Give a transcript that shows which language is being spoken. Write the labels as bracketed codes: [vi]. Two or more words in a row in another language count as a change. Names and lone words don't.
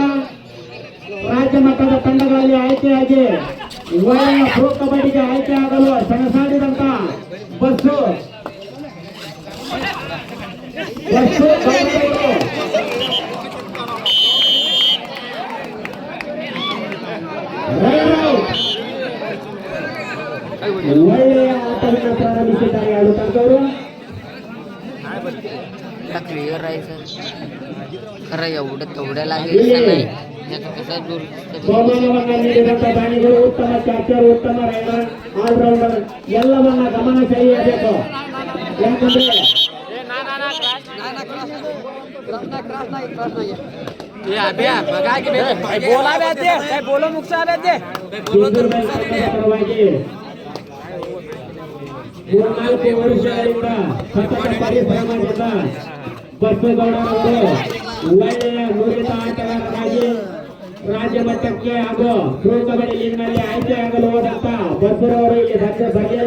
[kn] ರಾಜ್ಯ ಮಟ್ಟದ ತಂಡಗಳಲ್ಲಿ ಆಯ್ಕೆಯಾಗಿ ಒಳ್ಳೆಯ ಪ್ರೋ ಕಬಡ್ಡಿಗೆ ಆಯ್ಕೆಯಾಗಲು ಸೆಣಸಾಡಿದಂತ ಬಸ್ಸು ಒಳ್ಳೆಯ ಆಟವನ್ನು ಪ್ರಾರಂಭಿಸಿದ್ದಾರೆ ಎರಡು ತಂಡವರು. [mr] क्लियर आहे सर. खरं एवढं तेवढ्या लागेल [kn] ಬಹುಮಾನವನ್ನ ನೀಡಿದಂತ ದಾನಿಗಳು ಉತ್ತಮ ಕ್ಯಾಪ್ಟರ್, ಉತ್ತಮ ರೈಡರ್, ಆಲ್ರೌಂಡರ್ ಎಲ್ಲವನ್ನ ಗಮನ ಸೆಳೆಯಬೇಕು. ಯಾಕಂದ್ರೆ ಮೂರ್ನಾಲ್ಕು ವರ್ಷಗಳಿಂದ ಸತತ ಪರಿಶ್ರಮದಿಂದ ಬಸ್ಸೇಗೌಡರವರು ಒಳ್ಳೆಯ ನುರಿತ ಆಟಗಾರರಾಗಿ ರಾಜ್ಯ ಮಟ್ಟಕ್ಕೆ ಹಾಗೂ ಪ್ರೋ ಕಬಡ್ಡಿ ಲೀಗ್ನಲ್ಲಿ ಆಯ್ಕೆಯಾಗಲು ಹೋದಂತ ಬಸ್ಸೂರವರು ಇಲ್ಲಿ ಸದ್ಯ ಬರಲಿಲ್ಲ.